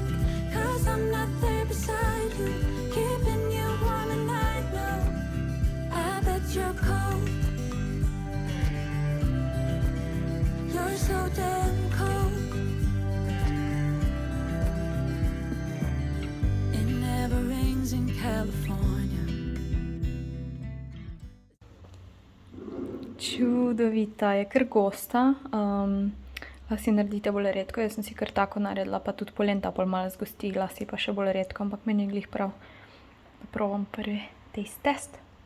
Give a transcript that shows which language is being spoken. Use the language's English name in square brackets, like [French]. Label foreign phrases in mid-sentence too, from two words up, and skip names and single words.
[English] 'Cause I'm not there beside you, keeping you warm and I know, I bet you're cold. You're so damn cold. It never rains in California. [Slovenian] Čudovita, je kar gosta, lasi naredite bolj redko, jaz sem si kar tako naredila, pa tudi polenta pol malo zgosti, lasi pa še bolj redko, ampak meni je glih prav, da probam prvi [English] taste test.